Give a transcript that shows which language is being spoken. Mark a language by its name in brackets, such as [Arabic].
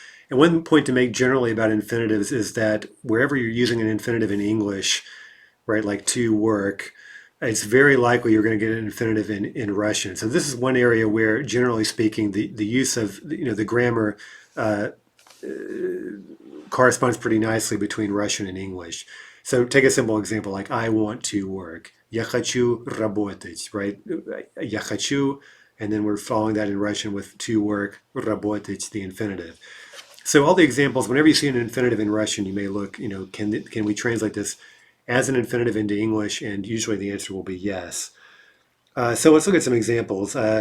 [English] And one point to make generally about infinitives is that wherever you're using an infinitive in English, right, like to work, it's very likely you're going to get an infinitive in Russian. So this is one area where, generally speaking, the use of the grammar uh, corresponds pretty nicely between Russian and English. So take a simple example like I want to work. [Russian] Я хочу работать, [English] right? [Russian] Я хочу, [English] and then we're following that in Russian with to work, [Russian] работать, [English] the infinitive. So all the examples, whenever you see an infinitive in Russian, you may look, can we translate this as an infinitive into English? And usually the answer will be yes. So let's look at some examples.